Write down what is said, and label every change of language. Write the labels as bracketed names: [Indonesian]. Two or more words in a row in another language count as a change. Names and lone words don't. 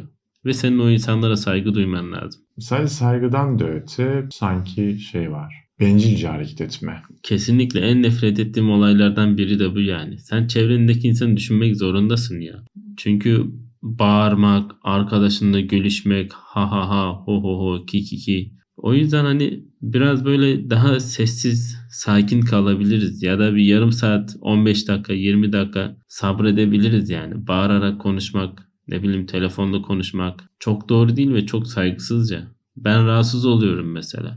[Turkish] Ve senin o insanlara saygı duyman lazım. Sadece saygıdan da öte sanki şey var. Bencilce hareket etme. Kesinlikle en nefret ettiğim olaylardan biri de bu yani. Sen çevrendeki insanı düşünmek zorundasın ya. Çünkü bağırmak, arkadaşınla gülüşmek, ha ha ha, ho ho ho, ki ki ki. O yüzden hani biraz böyle daha sessiz, sakin kalabiliriz. Ya da bir yarım saat, 15 dakika, 20 dakika sabredebiliriz yani. Bağırarak konuşmak, ne bileyim telefonda konuşmak çok doğru değil ve çok saygısızca. Ben rahatsız oluyorum mesela.